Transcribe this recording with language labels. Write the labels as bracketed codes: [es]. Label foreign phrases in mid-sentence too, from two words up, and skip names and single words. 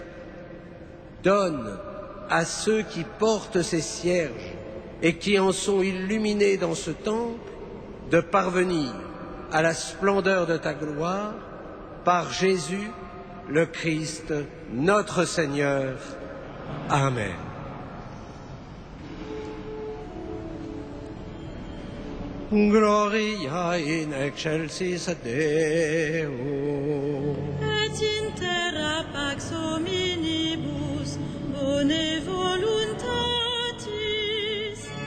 [fr] Donne à ceux qui portent ces cierges et qui en sont illuminés dans ce temple de parvenir à la splendeur de ta gloire par Jésus, le Christ, notre Seigneur. [la] Amen. Gloria in excelsis Deo. Et in terra pax hominibus, bone voluntatis.